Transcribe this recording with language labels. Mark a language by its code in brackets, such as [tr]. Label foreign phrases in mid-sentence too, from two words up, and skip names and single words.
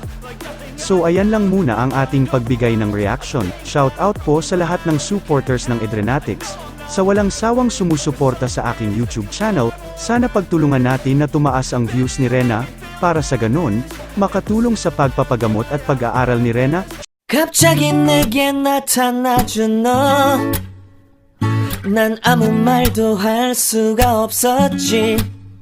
[tl] So ayan lang muna ang ating pagbigay ng reaction, [en] shout out [tl] po sa lahat ng supporters ng Edrenatics, sa walang sawang sumusuporta sa aking YouTube channel, sana pagtulungan natin na tumaas ang views ni Rena, para sa ganun, makatulong sa pagpapagamot at pag-aaral ni Rena. [ko] 갑자기 내게 나타나준 너, 난 아무 말도 할 수가 없었지.